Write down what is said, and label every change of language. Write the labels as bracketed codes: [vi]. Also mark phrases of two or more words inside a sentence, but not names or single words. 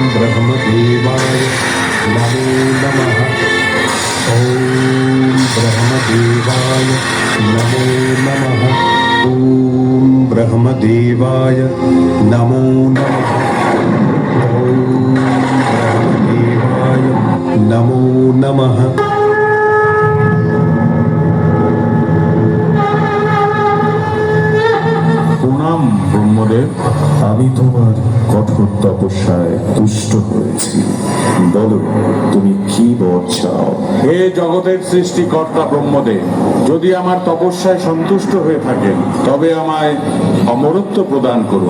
[sa] ब्रह्मदेवाय नमो नमः। ॐ ब्रह्मदेवाय नमो नमः। ॐ ब्रह्मदेवाय नमो नमः। ॐ ब्रह्मदेवाय नमो नमः। [bn] প্রণাম ব্রহ্মদেব। আমি তোমার কঠোর তপস্যায় তুষ্ট হয়েছি। বলো, তুমি কি বর চাও? হে জগতের সৃষ্টিকর্তা ব্রহ্মদেব, যদি আমার তপস্যায় সন্তুষ্ট হয়ে থাকেন তবে আমায় অমরত্ব প্রদান করুন।